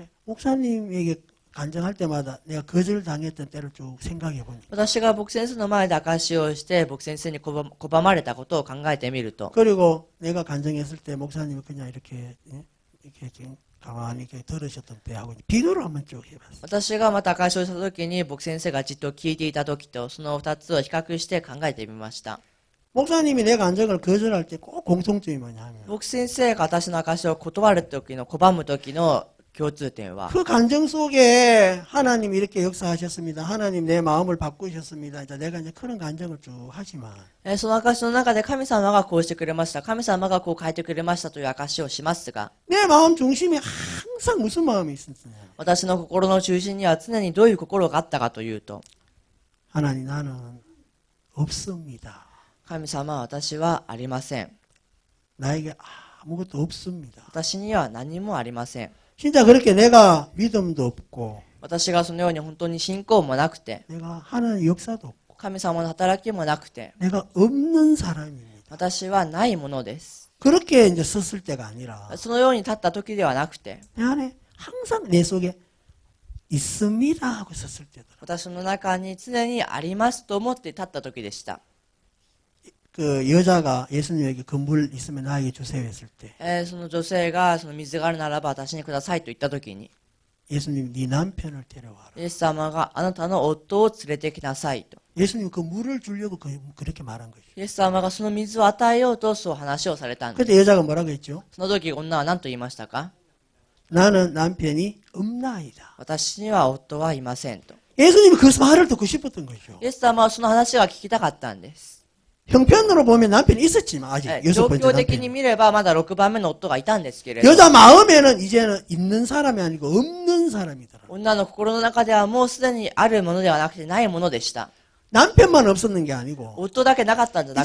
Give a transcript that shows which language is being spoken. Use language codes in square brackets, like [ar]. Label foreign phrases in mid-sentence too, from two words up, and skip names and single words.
[ko] 목사님에게 간증할 때마다 내가 거절당했던 때를 쭉 생각해 보니까 [ja] 私が僕先生の前で証しをして僕先生に拒まれたことを考えてみると、 [ko] 그리고 내가 간증했을 때 목사님이 그냥 이렇게 가만히 이렇게 들으셨던 때하고 비교를 한번 쭉 해봤어요. [ja] 私がまた証しをした時に僕先生がじっと聞いていた時とその2つを比較して考えてみました。 [ko] 목사님이 내 간증을 거절할 때 꼭 공통점이 뭐냐면 [ja] 僕先生が私の証しを断る時の拒む時の共通点は、 [ko] 그 간증 속에 하나님이 이렇게 역사하셨습니다. 하나님 내 마음을 바꾸셨습니다. 이제 내가 이제 그런 간증을 쭉 하지만 [ja] その証の中で神様がこうしてくれました、神様がこう変えてくれましたという証をしますが、 [ko] 내 마음 중심에 항상 무슨 마음이 있었냐? [ja] 私の心の中心には常にどういう心があったかというと、 [ko] 하나님 나는 없습니다. [ja] 神様私はありません。 [ko] 나에게 아무것도 없습니다. [ja] 私には何もありません。 [ko] 진짜 그렇게 내가 믿음도 없고 [ja] 私がそのように本当に信仰もなくて、 [ko] 내가 하는 역사도 없고 [ja] 神様の働きもなくて、 [ko] 내가 없는 사람입니다. [ja] 私はないものです。 [ko] 그렇게 이제 섰을 때가 아니라 [ja] そのように立った時ではなくて、 [ko] 내 안에 항상 내 속에 있습니다 하고 섰을 때더라. [ja] 私の中に常にありますと思って立った時でした。 [ko] 그 여자가 예수님에게 그 물 있으면 나에게 주세요 했을 때 [ja] その女性がその水があるならば私にくださいと言った時に、 [ko] 예수님 네 남편을 데려와라. [ja] イエス様があなたの夫を連れてきなさいと。 [ko] 예수님 그 물을 주려고 그렇게 말한 거죠. [ja] イエス様がその水を与えようとそう話をされたんです。 [ko] 그때 여자가 뭐라고 했죠? [ja] その時女は何と言いましたか？ [ko] 나는 남편이 없나이다. [ja] 私には夫はいませんと。 [ko] 예수님이 그 말을 듣고 싶었던 거죠. [ja] イエス様はその話が聞きたかったんです。 [ko] 형편으로 보면 남편이 있었지만 아직 [ja] 状 [ko] 6번째 [ja] 況的に [ko] 남편. [ja] 見ればまだ6番目の夫がいたんですけれど、 [ko] 여자 마음에는 이제는 있는 사람이 아니고 없는 사람이더라. [ja] 女の心の中ではもうすでにあるものではなくてないものでした。 [ko] 남편만 없었는 게 아니고 [ja] 夫だけなかったんじゃな